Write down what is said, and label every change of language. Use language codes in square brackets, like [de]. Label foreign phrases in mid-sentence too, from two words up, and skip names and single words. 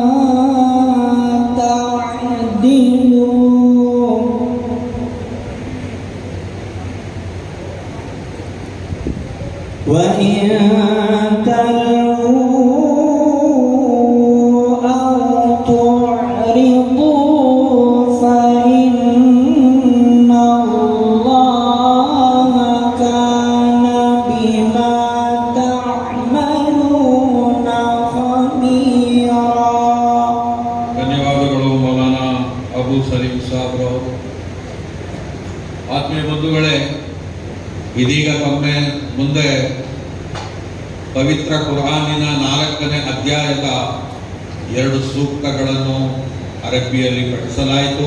[ar] تعدلوا وإن تلووا أو تعرضوا فإن الله كان بما تعملون خبيرا. [kn] ಧನ್ಯವಾದಗಳು ಮೌಲಾನಾ ಅಬು ಸಲೀಂ ಸಾಬ್ರವರು. ಆತ್ಮೀಯ ಬಂಧುಗಳೇ, ಇದೀಗ ತಮ್ಮ ಮುಂದೆ ಪವಿತ್ರ ಕುರಾನಿನ 4ನೇ ಅಧ್ಯಾಯದ 2 ಸೂಕ್ತಗಳನ್ನು ಅರಬ್ಬಿಯಲ್ಲಿ ಪಠಿಸಲಾಯಿತು.